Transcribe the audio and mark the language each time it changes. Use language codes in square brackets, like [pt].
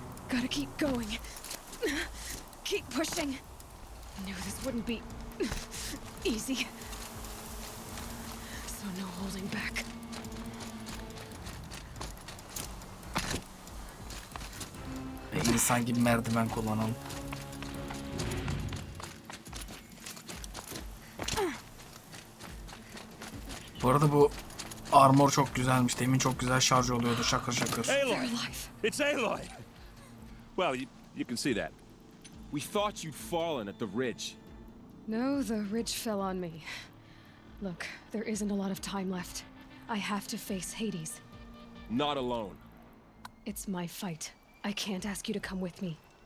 [en] Gotta keep going. Keep pushing. Knew this wouldn't be easy. So no holding back. [tr] insan gibi merdiven kullanalım. Bu arada bu armor çok güzelmiş. Demin çok güzel şarj oluyordu şakır şakır. [en] Aloy! It's Aloy! Well, you can see that. We thought you'd fallen at the ridge. No, the ridge fell on me. Look, there isn't a lot of time left. I have to face Hades. Not alone. It's my fight. I can't ask you to come with me.